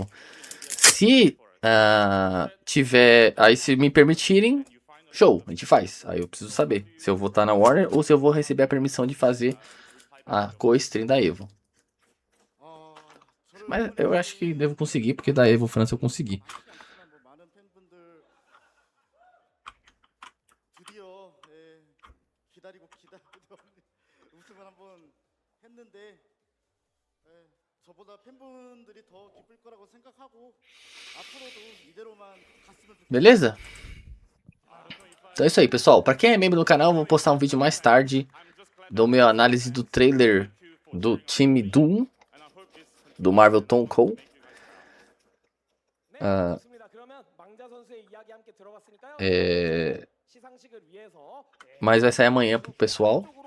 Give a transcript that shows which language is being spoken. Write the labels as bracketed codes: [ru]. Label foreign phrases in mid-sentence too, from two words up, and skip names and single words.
[pt] Se tiver, aí se me permitirem, show, a gente faz. Aí eu preciso saber se eu vou estar na Warner ou se eu vou receber a permissão de fazer a co-stream da Evo. Mas eu acho que devo conseguir, porque da Evo França eu consegui. [ko] 드디어 기다리고 우승을 한번 했는데 저보다 팬분들이 더 기쁠 거라고 생각하고 앞으로도 이대로만 갔으면 좋겠어요. [pt] Beleza? Então é isso aí, pessoal. Pra quem é membro do canal, eu vou postar um vídeo mais tarde do meu análise do trailer do time Doom, do Marvel Tom Cole. Mas vai sair amanhã pro pessoal.